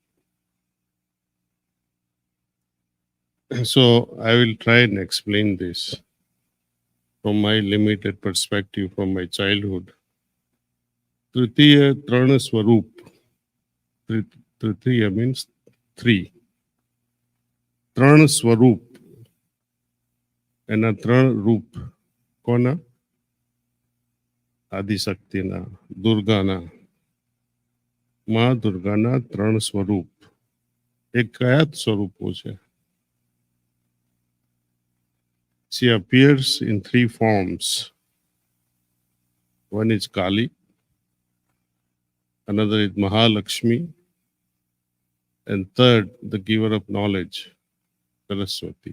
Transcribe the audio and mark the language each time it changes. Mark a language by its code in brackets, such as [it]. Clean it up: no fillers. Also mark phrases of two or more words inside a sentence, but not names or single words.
[en] So I will try and explain this from my limited perspective from my childhood. [gu] તૃતીય ત્રણ સ્વરૂપ. [en] Tritiya means three. [gu] ત્રણ સ્વરૂપ. [en] And a [gu] ત્રણ રૂપ. કોના? આદિ શક્તિના. દુર્ગાના. મા દુર્ગાના ત્રણ સ્વરૂપ. એક કયા સ્વરૂપો છે? [en] She appears in three forms. One is Kali, another is Mahalakshmi, and third, the giver of knowledge, Saraswati.